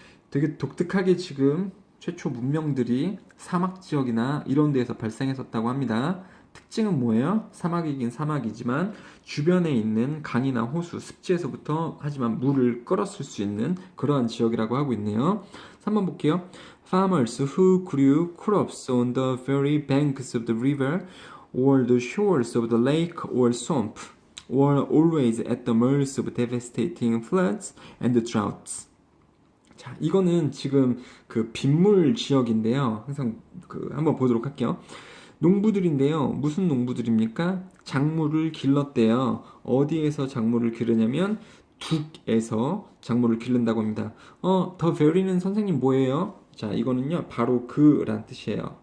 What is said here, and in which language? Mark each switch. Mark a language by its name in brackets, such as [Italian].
[Korean] 되게 독특하게 지금 최초 문명들이 사막 지역이나 이런 데에서 발생했었다고 합니다. 특징은 뭐예요? 사막이긴 사막이지만 주변에 있는 강이나 호수, 습지에서부터 하지만 물을 끌어쓸 수 있는 그러한 지역이라고 하고 있네요. 3번 볼게요. [English] Farmers who grew crops on the very banks of the river or the shores of the lake or swamp were always at the mercy of devastating floods and droughts. [Korean] 자, 이거는 지금 그 빗물 지역인데요. 항상 한번 보도록 할게요. 농부들인데요. 무슨 농부들입니까? 작물을 길렀대요. 어디에서 작물을 기르냐면 둑에서 작물을 기른다고 합니다. 더 very는 선생님 뭐예요? 자, 이거는요. 바로 그란 뜻이에요.